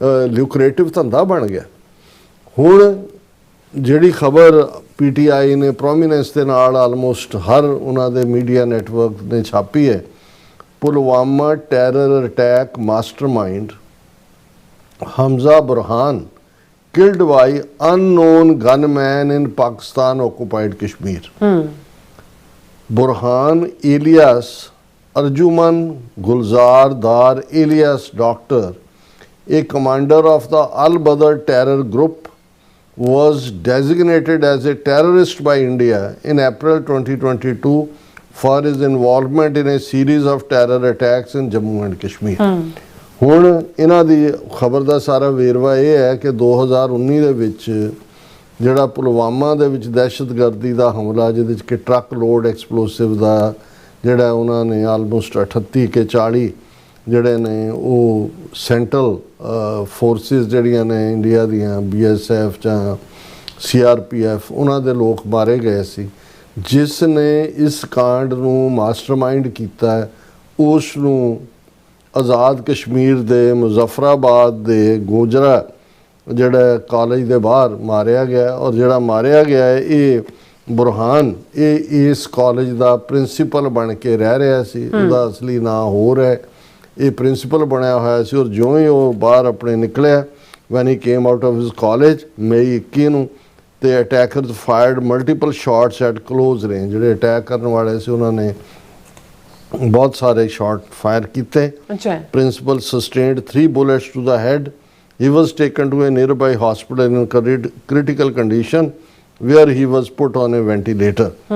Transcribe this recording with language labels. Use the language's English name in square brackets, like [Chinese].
[Punjabi] ਲੂਕਰੇਟਿਵ ਧੰਦਾ ਬਣ ਗਿਆ। ਹੁਣ ਜਿਹੜੀ ਖਬਰ ਪੀਟੀਆਈ ਨੇ ਪ੍ਰੋਮੀਨੈਂਸ ਦੇ ਨਾਲ ਆਲਮੋਸਟ ਹਰ ਉਹਨਾਂ ਦੇ ਮੀਡੀਆ ਨੈਟਵਰਕ ਨੇ ਛਾਪੀ ਹੈ, Pulwama terror attack mastermind Hamza Burhan [English] killed by unknown gunman in Pakistan occupied Kashmir. Burhan Ilyas Arjuman Gulzar Dar Ilyas Doctor, a commander of the Al-Badr terror group, was designated as a terrorist by India in April 2022 for his involvement in a series of terror attacks in Jammu and Kashmir. [Punjabi] ਹੁਣ ਇਹਨਾਂ ਦੀ ਖਬਰ ਦਾ ਸਾਰਾ ਵੇਰਵਾ ਇਹ ਹੈ ਕਿ 2019 ਦੇ ਵਿੱਚ ਜਿਹੜਾ ਪੁਲਵਾਮਾ ਦੇ ਵਿੱਚ ਦਹਿਸ਼ਤਗਰਦੀ ਦਾ ਹਮਲਾ, ਜਿਹਦੇ ਵਿੱਚ ਕਿ ਟਰੱਕ ਲੋਡ ਐਕਸਪਲੋਸਿਵ ਦਾ ਜਿਹੜਾ ਉਹਨਾਂ ਨੇ ਆਲਮੋਸਟ 38 ਕੇ 40 ਜਿਹੜੇ ਨੇ ਉਹ ਸੈਂਟਰਲ ਫੋਰਸਿਸ ਜਿਹੜੀਆਂ ਨੇ ਇੰਡੀਆ ਦੀਆਂ BSF ਜਾਂ CRPF ਉਹਨਾਂ ਦੇ ਲੋਕ ਮਾਰੇ ਗਏ ਸੀ। ਜਿਸ ਨੇ ਇਸ ਕਾਂਡ ਨੂੰ ਮਾਸਟਰਮਾਈਂਡ ਕੀਤਾ ਉਸ ਨੂੰ ਆਜ਼ਾਦ ਕਸ਼ਮੀਰ ਦੇ ਮੁਜ਼ੱਫਰਾਬਾਦ ਦੇ ਗੋਜਰਾ ਜਿਹੜਾ ਕਾਲਜ ਦੇ ਬਾਹਰ ਮਾਰਿਆ ਗਿਆ। ਔਰ ਜਿਹੜਾ ਮਾਰਿਆ ਗਿਆ ਹੈ ਇਹ ਬੁਰਹਾਨ ਇਹ ਇਸ ਕਾਲਜ ਦਾ ਪ੍ਰਿੰਸੀਪਲ ਬਣ ਕੇ ਰਹਿ ਰਿਹਾ ਸੀ। ਉਹਦਾ ਅਸਲੀ ਨਾਂ ਹੋਰ ਹੈ, ਇਹ ਪ੍ਰਿੰਸੀਪਲ ਬਣਿਆ ਹੋਇਆ ਸੀ। ਔਰ ਜਿਉਂ ਹੀ ਉਹ ਬਾਹਰ ਆਪਣੇ ਨਿਕਲਿਆ [English] when he came out of his college [Punjabi] ਮਈ 21 ਨੂੰ ਤੇ [English] Attackers fired multiple shots at close range. [Punjabi] ਜਿਹੜੇ ਅਟੈਕ ਕਰਨ ਵਾਲੇ ਸੀ ਉਹਨਾਂ ਨੇ ਬਹੁਤ ਸਾਰੇ ਸ਼ਾਟ ਫਾਇਰ ਕੀਤੇ। [English] Principal sustained 3 bullets to the head. He was taken to a nearby hospital in critical condition where he was put on a ventilator.